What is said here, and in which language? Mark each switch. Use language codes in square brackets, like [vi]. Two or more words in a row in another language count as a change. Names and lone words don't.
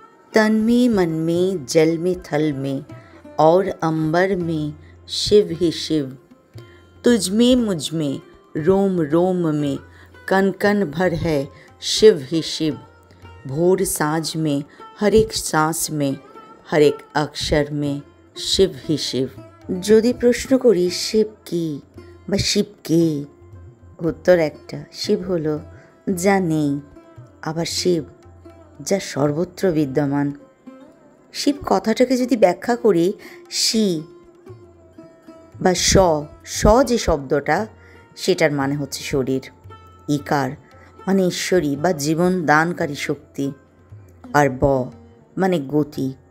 [hi] तन में मन में जल में थल में और अंबर में शिव ही शिव। तुझ में मुझ में रोम रोम में कण कण भर है शिव ही शिव। भोर साँझ में हर एक सांस में हर एक अक्षर में शिव ही शिव। [bn] যদি প্রশ্ন করি শিব কি বা শিব কে, উত্তর একটা, শিব হলো যা নেই, আবার শিব যা সর্বত্র বিদ্যমান। শিব কথাটাকে যদি ব্যাখ্যা করি, শি বা স যে শব্দটা, সেটার মানে হচ্ছে শরীর, ইকার মানে ঈশ্বরী বা জীবন দানকারী শক্তি, আর ব মানে গতি।